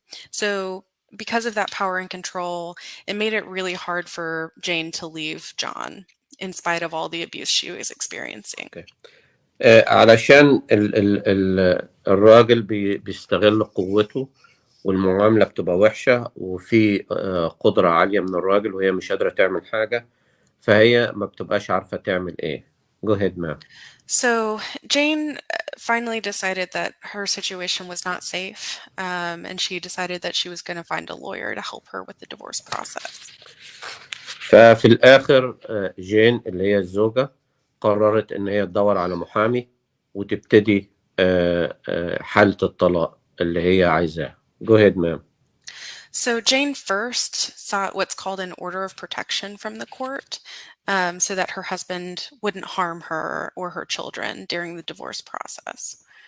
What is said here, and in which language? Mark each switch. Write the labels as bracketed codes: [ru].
[en] So because of that power and control, it made it really hard for Jane to leave John in spite of all the abuse she was experiencing. Okay. [ar] علشان الراجل بيستغل قوته والمعاملة بتبقى وحشة وفي قدرة عالية من الراجل وهي مش قادرة تعمل حاجة، فهي ما بتبقاش عارفة تعمل ايه. [en] Go ahead, ma'am. So Jane finally decided that her situation was not safe, and she decided that she was going to find a lawyer to help her with the divorce process. [ar] ففي الآخر جين اللي هي الزوجة قررت إن هي تدور على محامي وتبتدي حالة الطلاق اللي هي عايزاه. [en] Go ahead, ma'am. So Jane first sought what's called an order of protection from the court, so that her husband wouldn't harm her or her children during the divorce process.